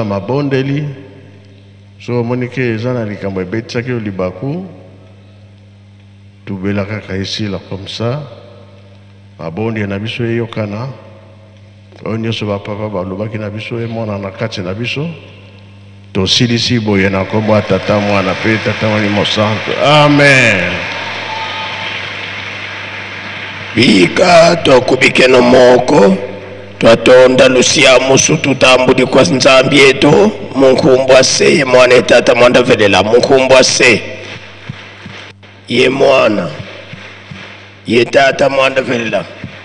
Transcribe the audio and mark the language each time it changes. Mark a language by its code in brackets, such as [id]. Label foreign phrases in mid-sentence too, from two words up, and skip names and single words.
[ln] mabondeli so omoni ke eza na likambo ebetisaki yo libaku tubela kaka esila [fr] comme ça [ln] mabondi na biso eyokana oyo nyonso bapapa balobaki na biso emona na kati na biso tosilisi boye na kombo ya tata mwana mpe tata molimo santo amen. [kg] Bika tokubikeno moko twatonda lusia musu tutambudi kwa nzambi yetu munkumbwa se ye mwana tata mwanda velela munkumbwa se ye mwana ye tata mwanda velela